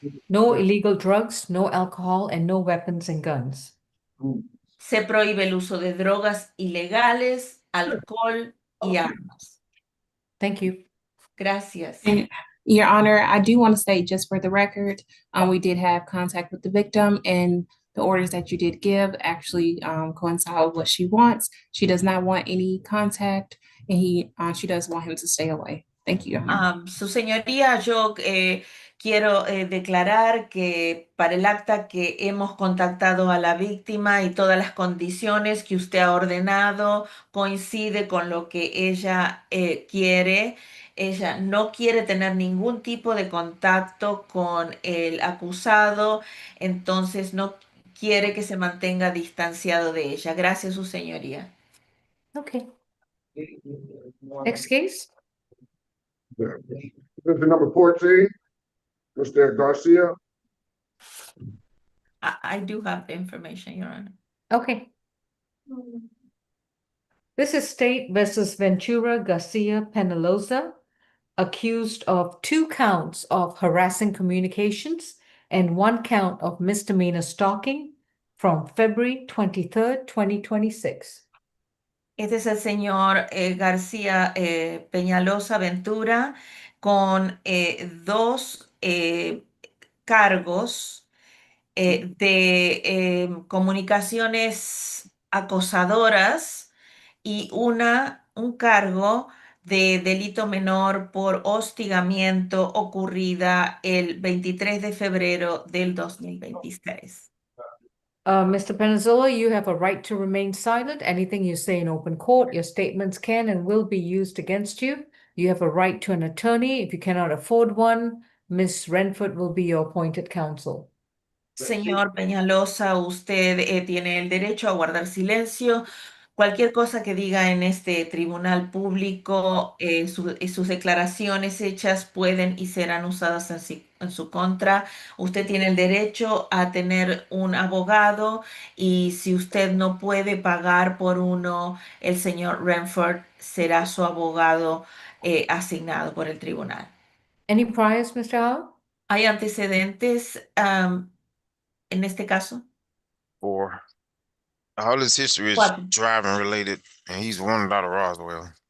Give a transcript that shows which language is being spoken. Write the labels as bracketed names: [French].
[English] No illegal drugs, no alcohol, and no weapons and guns. [Spanish] Se prohíbe el uso de drogas ilegales, alcohol y armas. [English] Thank you. [Spanish] Gracias. [English] And, Your Honor, I do want to state just for the record, we did have contact with the victim, and the orders that you did give actually coincide with what she wants. She does not want any contact, and she does want him to stay away. Thank you. [Spanish] Su señoría, yo quiero declarar que para el acta que hemos contactado a la víctima y todas las condiciones que usted ha ordenado coincide con lo que ella quiere. Ella no quiere tener ningún tipo de contacto con el acusado, entonces no quiere que se mantenga distanciado de ella. Gracias, su señoría. [English] Okay. Next case. Petition number 14, Mr. Garcia. I do have the information, Your Honor. Okay. This is State versus Ventura Garcia Penaloza, accused of 2 counts of harassing communications and 1 count of misdemeanor stalking from February 23rd, 2026. [Spanish] Este es el señor García Peñalosa Ventura con 2 cargos de comunicaciones acosadoras y un cargo de delito menor por hostigamiento ocurrida el 23 de febrero del 2026. [English] Mr. Peninsula, you have a right to remain silent. Anything you say in open court, your statements can and will be used against you. You have a right to an attorney. If you cannot afford one, Ms. Renford will be your appointed counsel. [Spanish] Señor Peñalosa, usted tiene el derecho a guardar silencio. Cualquier cosa que diga en este tribunal público, sus declaraciones hechas pueden y serán usadas en su contra. Usted tiene el derecho a tener un abogado y si usted no puede pagar por uno, el señor Renford será su abogado asignado por el tribunal. [English] Any priors, Mr. Howe? [Spanish] ¿Hay antecedentes en este caso? [English] Or all his history is [Spanish] Cuatro. [English] driving related, and he's wanted out of Roswell.